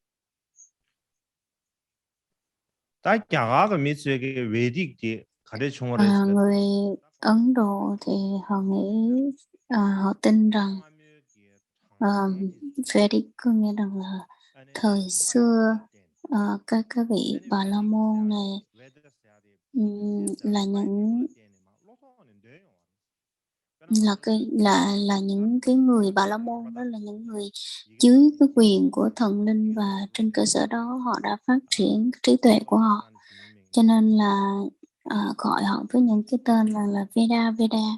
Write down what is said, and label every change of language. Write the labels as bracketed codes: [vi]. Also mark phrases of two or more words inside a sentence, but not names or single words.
[vi] ta kyaga ga mitsue ge vedic de khare chungore Người Ấn Độ thì họ nghĩ họ tin rằng Vedic có nghĩa rằng là thời xưa các vị Bà La Môn này là những cái người Bà La Môn, đó là những người dưới cái quyền của thần linh, và trên cơ sở đó họ đã phát triển trí tuệ của họ, cho nên là gọi họ với những cái tên là Veda.